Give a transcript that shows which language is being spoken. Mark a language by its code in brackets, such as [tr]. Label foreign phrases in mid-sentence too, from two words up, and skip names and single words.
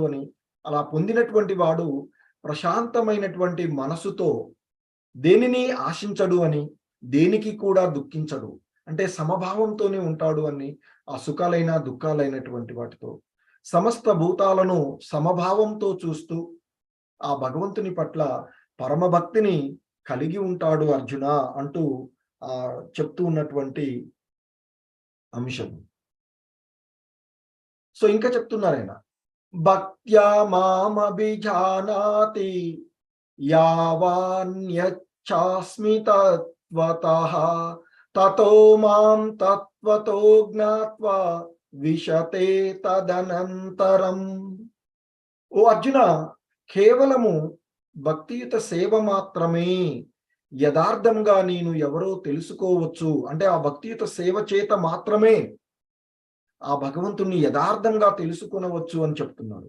[te] అని, అలా పొందినటువంటి వాడు ప్రశాంతమైనటువంటి మనసుతో దేనిని ఆశించడు అని, దేనికి కూడా దుఃఖించడు, అంటే సమభావంతోనే ఉంటాడు అని, ఆ సుఖాలైన దుఃఖాలైనటువంటి వాటితో సమస్త భూతాలను సమభావంతో చూస్తూ ఆ భగవంతుని పట్ల పరమభక్తిని కలిగి ఉంటాడు అర్జున అంటూ చెప్తూ ఉన్నటువంటి అంశం. సో ఇంకా చెప్తున్నారు ఆయన, [sa] భక్త్యా మామభిజానాతి యావాన్యచ్చాస్మి తత్వతః తతో మాం తత్వతో జ్ఞాత్వా విశతే తదనంతరం. [te] ఓ అర్జున, కేవలము భక్తియుత సేవ మాత్రమే యథార్థంగా నేను ఎవరో తెలుసుకోవచ్చు. అంటే ఆ భక్తియుత సేవ చేత మాత్రమే ఆ భగవంతుణ్ణి యథార్థంగా తెలుసుకొనవచ్చు అని చెప్తున్నాడు.